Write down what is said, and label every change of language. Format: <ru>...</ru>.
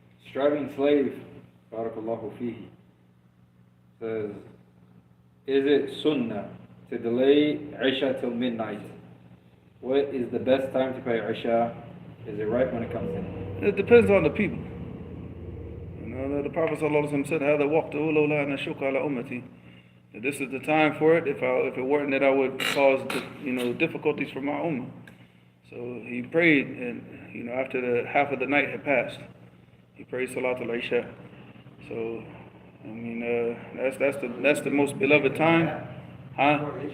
<en>Striving slave, barakallahu fihi, says, is it sunnah to delay Isha till midnight? What is the best time to pray Isha? Is it right when it comes in? It depends on the people. You know, the Prophet ﷺ said,</en> <ar>هذا وقت لولا أن أشق على أمتي.</ar> <en>That this is the time for it. If it weren't that I would cause difficulties for my ummah. So he prayed, and after the half of the night had passed, he prayed Salat al-Isha. So I mean, that's the most beloved time, huh?</en>